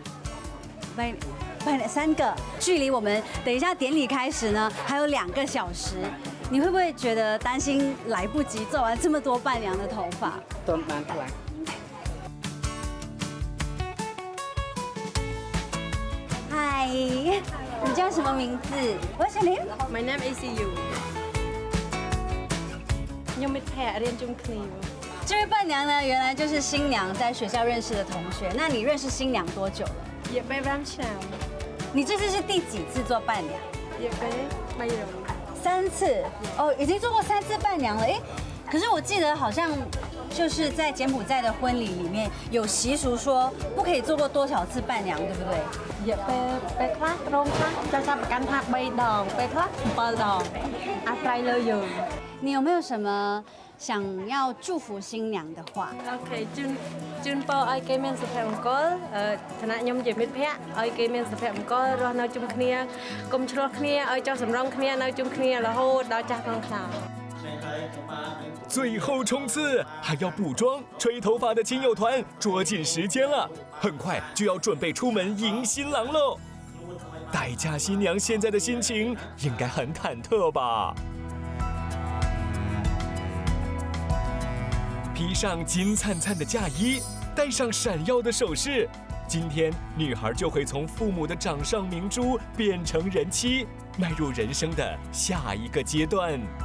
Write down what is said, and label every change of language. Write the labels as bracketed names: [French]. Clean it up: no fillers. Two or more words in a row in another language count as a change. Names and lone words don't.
[Chinese] 伴娘3个，距离我们等一下典礼开始呢还有2个小时。你会不会觉得担心来不及做完这么多伴娘的头发？嗨，你叫什么名字？ [English] What's your name? My name is You. [Khmer] ខ្ញុំមិត្តភក្តិរៀនជុំគ្នា [Chinese] 这位伴娘呢，原来就是新娘在学校认识的同学。那你认识新娘多久了？ [Khmer] រយៈពេល5ឆ្នាំ [Chinese] 你这次是第几次做伴娘？ [Khmer] រយៈពេល3រំ [Chinese] 3 次哦，已经做过3次伴娘了。哎，可是我记得好像就是在柬埔寨的婚礼里面有习俗说不可以做过多少次伴娘，对不对？ [Khmer] រយៈពេលខ្លះក្រុមខ្លះចង់ចាប់ប្រកាន់ថា3ដងពេលខ្លះ7ដងអាស្រ័យលើយើង [Chinese] 你有没有什么想要祝福新娘的话？ [Khmer] អូខេជូនពរឲ្យគេមានសុភមង្គលឋានៈខ្ញុំជាមិត្តភក្តិឲ្យគេមានសុភមង្គលរស់នៅជុំគ្នាកុំឆ្លោះគ្នាឲ្យចោះសម្រងគ្នានៅជុំគ្នារហូតដល់ចាស់កងខ្លោ [Chinese] 最后冲刺，还要补妆、吹头发的亲友团捉紧时间了，很快就要准备出门迎新郎喽。待嫁新娘现在的心情应该很忐忑吧？披上金灿灿的嫁衣，戴上闪耀的首饰，今天女孩就会从父母的掌上明珠变成人妻，迈入人生的下一个阶段。